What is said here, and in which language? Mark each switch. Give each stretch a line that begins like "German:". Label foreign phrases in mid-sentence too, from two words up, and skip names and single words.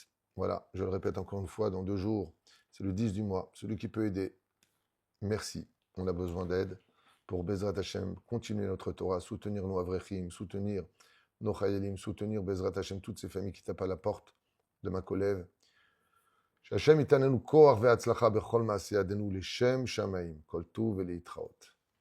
French: Voilà, je le répète encore une fois, dans 2 jours, c'est le 10 du mois. Celui qui peut aider, merci. On a besoin d'aide pour
Hebrew: בעזרת השם,
French: continuer notre Torah, soutenir nos Avrechim, soutenir nos Chayalim, soutenir
Hebrew: בעזרת השם,
French: toutes ces familles qui tapent à la porte de ma collègue.
Hebrew: שהשם ייתן לנו כוח והצלחה בכל מעשי ידינו לשם שמיים, כל טוב ולהתראות.